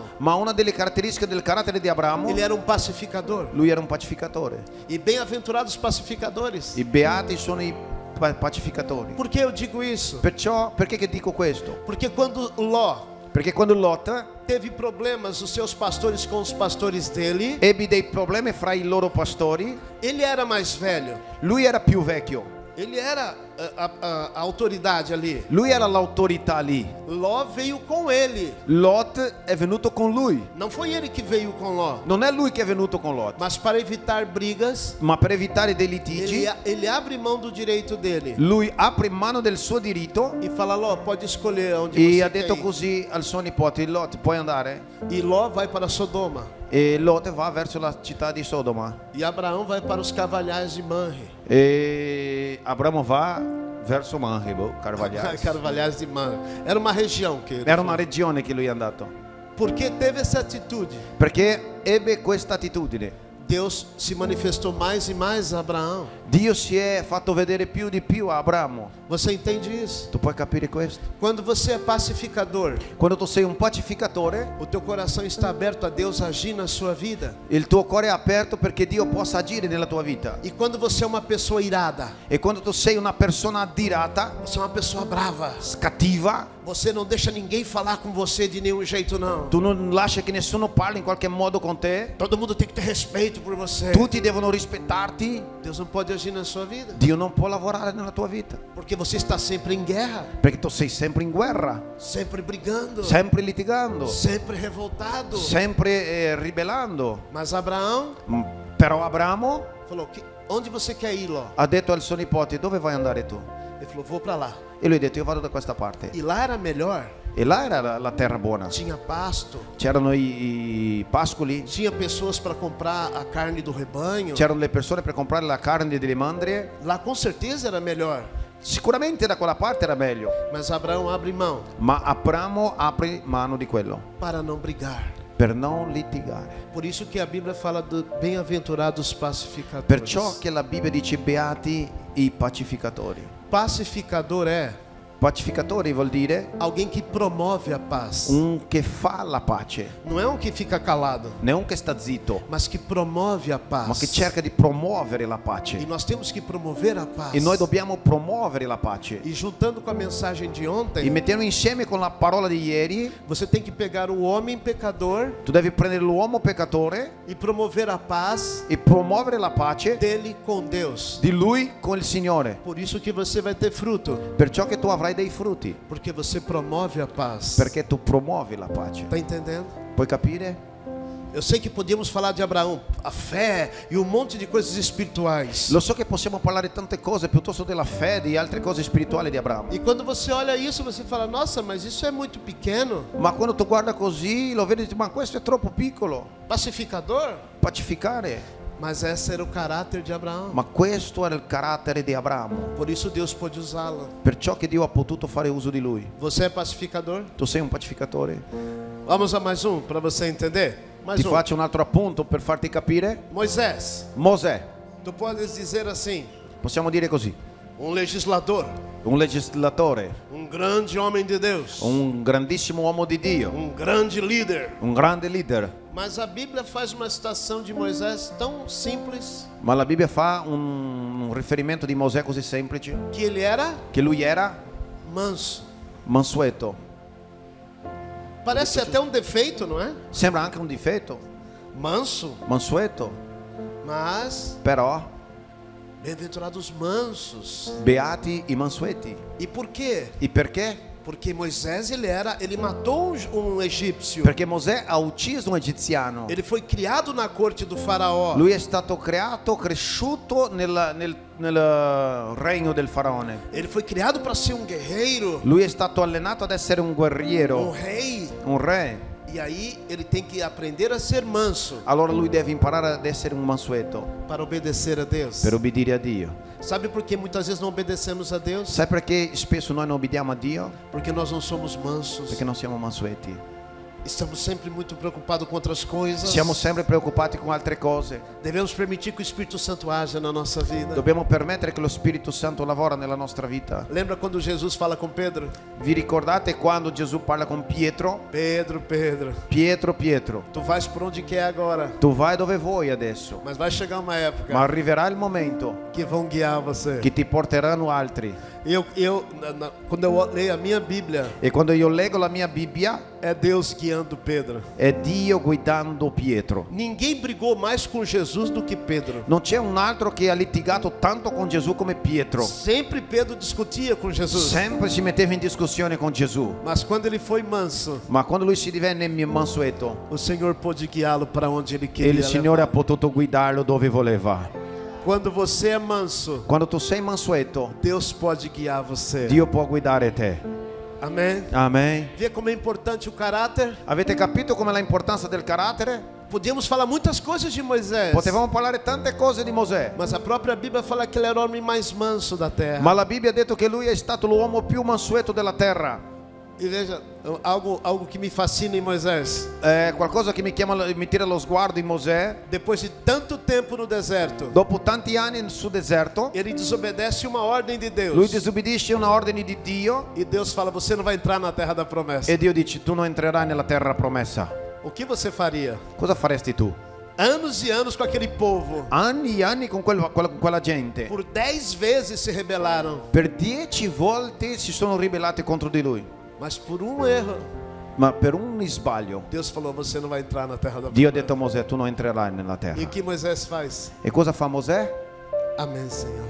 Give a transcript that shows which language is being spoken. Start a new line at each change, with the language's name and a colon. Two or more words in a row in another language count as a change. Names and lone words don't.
Italian: ma una delle caratteristiche del carattere di Abramo,
Portuguese: ele era um pacificador.
Italian: lui era un pacificatore.
Portuguese: E bem-aventurados pacificadores.
Italian: I beati sono i pacificatori.
Portuguese: Por que eu digo isso?
Italian: Perciò, perché che dico questo?
Portuguese: Porque quando Ló
Italian: Perché quando Lot
Portuguese: teve problemas, os seus pastores com os pastores dele,
Italian: ebbe dei problemi fra i loro pastori,
Portuguese: ele era mais velho.
Italian: lui era più vecchio,
Portuguese: Ele era a autoridade ali.
Italian: lui era l'autorità lì.
Portuguese: Ló veio com ele.
Italian: Lot è venuto con lui.
Portuguese: Não foi ele que veio com Ló.
Italian: Non è lui che è venuto con Lot,
Portuguese: Mas para evitar brigas,
Italian: ma per evitare dei litigi,
Portuguese: ele abre mão do direito dele.
Italian: lui apre mano del suo diritto
Portuguese: E fala, Ló, pode escolher onde
Italian: e
Portuguese: você
Italian: ha
Portuguese: quer
Italian: detto
Portuguese: ir.
Italian: così al suo nipote: Lot, puoi andare?
Portuguese: E Ló vai para Sodoma.
Italian: E Lot va verso la città di Sodoma
Portuguese: E Abraão vai para os carvalhais de Manre.
Italian: e Abramo va verso Manre, Carvalhais.
Portuguese: Carvalhais de Manre. Era uma região que
Italian: Era una regione che lui è andato,
Portuguese: Porque teve essa atitude,
Italian: perché ebbe questa attitudine.
Portuguese: Deus se manifestou mais e mais a Abraão.
Italian: Dio si è fatto vedere più di più a Abramo.
Portuguese: Você entende isso?
Italian: Tu puoi capire questo?
Portuguese: Quando você é pacificador,
Italian: Quando tu sei un pacificatore,
Portuguese: o teu coração está aberto a Deus agir na sua vida.
Italian: il tuo cuore è aperto perché Dio possa agire nella tua vita.
Portuguese: E quando você é uma pessoa irada,
Italian: E quando tu sei una persona adirata,
Portuguese: você é uma pessoa brava,
Italian: cattiva,
Portuguese: você não deixa ninguém falar com você de nenhum jeito não.
Italian: tu non lasci che nessuno parli in qualche modo con te,
Portuguese: Todo mundo tem que ter respeito por você.
Italian: tutti devono rispettarti,
Portuguese: Deus não pode agir na sua vida,
Italian: Dio non può lavorare nella tua vita,
Portuguese: porque você está sempre em guerra,
Italian: perché tu sei sempre in guerra,
Portuguese: sempre brigando,
Italian: sempre litigando,
Portuguese: sempre revoltado.
Italian: sempre ribellando.
Portuguese: Mas Abraão
Italian: Però Abramo
Portuguese: falou: onde você quer ir, Ló?
Italian: ha detto al suo nipote: dove vuoi andare tu?
Portuguese: Ele falou: vou para lá.
Italian: E lui ha detto: io vado da questa parte.
Portuguese: E lá era melhor.
Italian: E là era la terra buona,
Portuguese: Tinha pasto,
Italian: c'erano i pascoli,
Portuguese: tinha pessoas para comprar a carne do rebanho.
Italian: c'erano le persone per comprare la carne delle mandrie.
Portuguese: Lá com certeza era melhor.
Italian: Sicuramente da quella parte era meglio,
Portuguese: Mas Abraão abre mão
Italian: ma Abramo apre mano di quello
Portuguese: para não brigar.
Italian: per non litigare.
Portuguese: Por isso que a Bíblia fala do bem-aventurados pacificadores.
Italian: Perciò che la Bibbia dice: beati i pacificatori.
Portuguese: Pacificador é
Italian: Pacificatori vuol dire
Portuguese: alguém que promove a paz.
Italian: che fa la pace,
Portuguese: Não é um que fica calado,
Italian: non che sta zitto,
Portuguese: mas que promove a
Italian: ma che
Portuguese: paz.
Italian: cerca di promuovere la
Portuguese: E
Italian: pace.
Portuguese: nós temos que promover a paz.
Italian: E noi dobbiamo promuovere la pace.
Portuguese: E juntando com a mensagem de
Italian: E
Portuguese: ontem,
Italian: mettendo insieme con la parola di ieri,
Portuguese: você tem que pegar o homem pecador
Italian: tu devi prendere l'uomo peccatore
Portuguese: e promover a paz
Italian: e promuovere la pace
Portuguese: dele com Deus.
Italian: di lui con il Signore.
Portuguese: Por isso que você vai ter fruto,
Italian: Perciò che tu avrai dei frutti,
Portuguese: porque você promove a paz.
Italian: perché tu promuovi la pace.
Portuguese: Tá entendendo?
Italian: Puoi capire?
Portuguese: Eu sei que podíamos falar de Abraão, a fé e um monte de coisas espirituais.
Italian: Lo so che possiamo parlare di tante cose piuttosto della fede e altre cose spirituali di Abramo.
Portuguese: E quando você olha isso, você fala: nossa, mas isso é muito pequeno.
Italian: Ma quando tu guarda così, lo vedi e dici: ma questo è troppo piccolo.
Portuguese: Pacificador?
Italian: Pacificare.
Portuguese: Mas esse era o caráter de Abraão.
Italian: Ma questo era il carattere di Abramo.
Portuguese: Por isso Deus pôde usá-lo.
Italian: Perciò che Dio ha potuto fare uso di lui.
Portuguese: Você é pacificador?
Italian: Tu sei un pacificatore?
Portuguese: Vamos a mais um para você entender. Mais
Italian: Ti faccio un altro appunto per farti capire.
Portuguese: Moisés.
Italian: Mosè,
Portuguese: Tu podes dizer assim:
Italian: possiamo dire così,
Portuguese: um legislador,
Italian: un legislatore,
Portuguese: grande homem de Deus,
Italian: un grandissimo uomo di Dio,
Portuguese: grande líder.
Italian: un grande leader.
Portuguese: Mas a Bíblia faz uma citação de Moisés tão simples
Italian: Ma la Bibbia fa un riferimento di Mosè così semplice,
Portuguese: que ele era
Italian: che lui era
Portuguese: manso.
Italian: mansueto.
Portuguese: Parece até um defeito, não é?
Italian: Sembra anche un difetto,
Portuguese: Manso,
Italian: mansueto,
Portuguese: mas
Italian: però
Portuguese: bem-aventurados mansos.
Italian: beati i mansueti.
Portuguese: E por quê?
Italian: E perché?
Portuguese: Porque Moisés ele matou um egípcio.
Italian: Perché Mosè ha ucciso un egiziano.
Portuguese: Ele foi criado na corte do faraó.
Italian: Lui è stato creato, cresciuto nel regno del faraone.
Portuguese: Ele foi criado para ser um guerreiro,
Italian: Lui è stato allenato ad essere un guerriero,
Portuguese: rei.
Italian: un re.
Portuguese: E aí ele tem que aprender a ser manso
Italian: Allora lui deve imparare ad essere un mansueto
Portuguese: para obedecer a Deus.
Italian: per obbedire a Dio.
Portuguese: Sabe por que muitas vezes não obedecemos a Deus?
Italian: Sai perché spesso noi non obbediamo a Dio?
Portuguese: Porque nós não somos mansos.
Italian: Perché non siamo mansueti.
Portuguese: Estamos sempre muito preocupados com outras coisas.
Italian: Siamo sempre preoccupati con altre cose.
Portuguese: Devemos permitir que o Espírito Santo haja na nossa vida.
Italian: Dobbiamo permettere che lo Spirito Santo lavora nella nostra vita.
Portuguese: Lembra quando Jesus fala com Pedro?
Italian: Vi ricordate quando Gesù parla con Pietro?
Portuguese: Pedro, Pedro,
Italian: Pietro,
Portuguese: tu vais por onde quer agora,
Italian: tu vai dove vuoi adesso,
Portuguese: mas vai chegar uma época
Italian: ma arriverà il momento
Portuguese: que vão guiar você.
Italian: che ti porteranno altri.
Portuguese: Quando eu leio a minha Bíblia,
Italian: E quando io leggo la mia Bibbia,
Portuguese: é Deus guiando Pedro.
Italian: è Dio guidando Pietro.
Portuguese: Ninguém brigou mais com Jesus do que Pedro.
Italian: Non c'è un altro che ha litigato tanto con Gesù come Pietro.
Portuguese: Sempre Pedro discutia com Jesus.
Italian: Sempre si metteva in discussione con Gesù.
Portuguese: Mas quando ele foi manso,
Italian: Ma quando lui si divenne mansueto,
Portuguese: o Senhor pôde guiá-lo para onde ele
Italian: il
Portuguese: queria
Italian: Signore ha
Portuguese: levar.
Italian: potuto guidarlo dove voleva.
Portuguese: Quando você é manso,
Italian: Quando tu sei mansueto,
Portuguese: Deus pode guiar você.
Italian: Dio può guidare te.
Portuguese: Amém?
Italian: Amen.
Portuguese: Vê como é importante o caráter?
Italian: Avete capito come l'importanza del carattere?
Portuguese: Podíamos falar muitas coisas de Moisés,
Italian: Potevamo parlare tante cose di Mosè,
Portuguese: mas a própria Bíblia fala que ele era o homem mais manso da terra.
Italian: ma la Bibbia ha detto che lui è stato l'uomo più mansueto della terra.
Portuguese: E veja, algo que me fascina em Moisés.
Italian: Qualcosa che mi tira lo sguardo in Mosè.
Portuguese: Depois de tanto tempo no deserto,
Italian: Dopo tanti anni sul deserto,
Portuguese: ele desobedece uma ordem de Deus.
Italian: lui disobbedisce una ordine di Dio
Portuguese: E Deus fala: você não vai entrar na terra da promessa.
Italian: e Dio dice: tu non entrerai nella terra promessa.
Portuguese: O que você faria?
Italian: Cosa faresti tu?
Portuguese: Anos e anos com aquele povo.
Italian: Anni e anni con quella gente.
Portuguese: Por 10 vezes se rebelaram.
Italian: Per 10 volte si sono ribellati contro di lui.
Portuguese: Mas por um erro,
Italian: Ma per un sbaglio,
Portuguese: Deus falou: você não vai entrar na terra da
Italian: Dio ha
Portuguese: promessa.
Italian: detto a Mosè: tu non entrerai nella
Portuguese: E
Italian: terra.
Portuguese: o que Moisés faz?
Italian: E cosa fa Mosè?
Portuguese: Amém, Senhor.